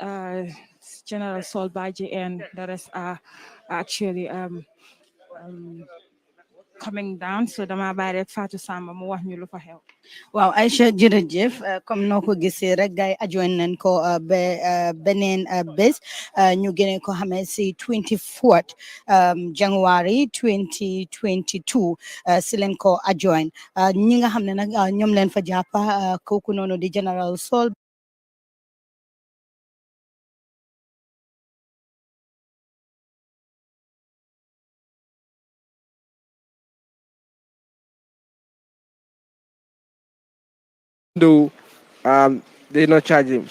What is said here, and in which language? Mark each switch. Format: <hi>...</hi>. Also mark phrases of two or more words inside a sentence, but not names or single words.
<en>General Saul Badjie and the rest are actually coming down.</en> <wo>So dama bàyyi rek Fatou Samba mu wax ñu lu fa xew. waaw Aïcha jërëjëf comme noo ko gisee rek gars yi ajoon nañ ko ba beneen bés ñu gënee ko xamee si 24 January 2022 si leen ko ajoon ñi nga xam ne nag ñoom leen fa jàppa kooku noonu di General Saul</wo> <en>Do they not charge him.</en>